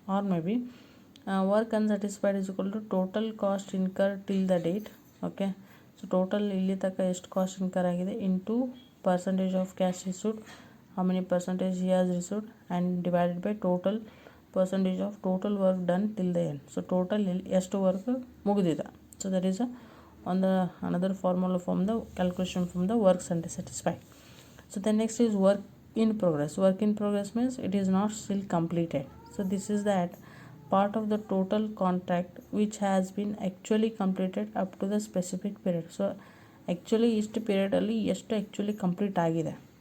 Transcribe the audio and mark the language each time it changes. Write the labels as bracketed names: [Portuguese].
[English] Are maybe work unsatisfied is equal to total cost incur till the date. Okay, so total [Kannada] ಇಲ್ಲಿ ತನಕ ಎಷ್ಟು [English] Cost incur ಆಗಿದೆ into percentage of cash received, how many percentage he has received and divided by total percentage of total work done till the end. [Kannada] So total ಎಷ್ಟು work ಮುಗಿದಿದೆ. [English] So that is another formula from the calculation from the works unsatisfied. So the next is work in progress. Work in progress means it is not still completed. So this is that part of the total contract which has been actually completed up to the specific period. So actually [Kannada] ಇಷ್ಟು ಪೀರಿಯಡಲ್ಲಿ ಎಷ್ಟು actually complete ಆಗಿದೆ.